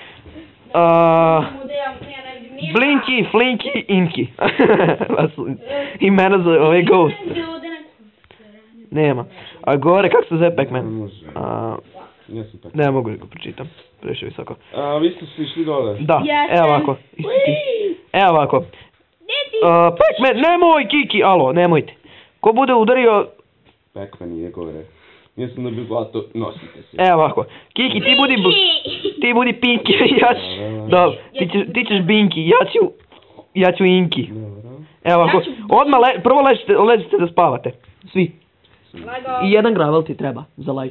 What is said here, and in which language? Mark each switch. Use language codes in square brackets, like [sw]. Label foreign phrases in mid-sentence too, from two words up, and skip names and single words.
[sr] Blinky, Flinky, Inky. Imena za ove Ghost. Nema. A gore, kako se zove Pac-Man? Jesam tako. Ne mogu da ga pročitam, previše visoko. A vi ste svi išli dole? Da, Jesam. evo ovako. Evo ovako. Pac-Man, nemoj Kiki, alo, nemojte. Ko bude udario... Pac-Man nije gore. Mislim da bi zlato, nosite se. Evo ovako. Kiki, ti budi Pinky, ja ću... Dobro, ti ćeš Binky, ja ću Inky. Evo ovako, odmah prvo ležite da spavate. Svi. I jedan gravel ti treba za life.